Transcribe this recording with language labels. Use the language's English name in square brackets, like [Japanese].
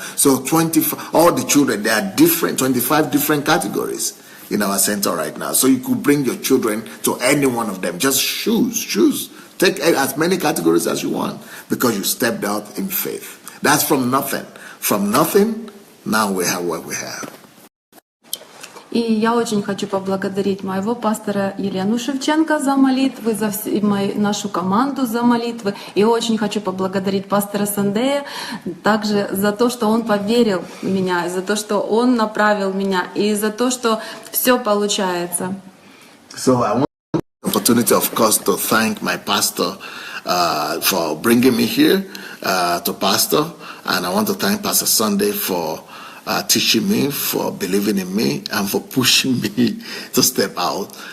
[English] So 25, all the children, they are different, 25 different categories in our center right now. So you could bring your children to any one of them. Just choose. Take as many categories as you want, because you stepped out in faith. That's from nothing. From nothing, now we have what we have. [Russian] И я очень хочу поблагодарить моего пастора Елену Шевченко за молитвы, за нашу команду за молитвы. И очень хочу поблагодарить пастора Сандея также за то, что он поверил в меня, за то, что он направил меня, и за то, что все получается. [English] So I want the opportunity, of course, to thank my pastor for bringing me here to pastor. And I want to thank Pastor Sandey for teaching me, for believing in me, and for pushing me to step out.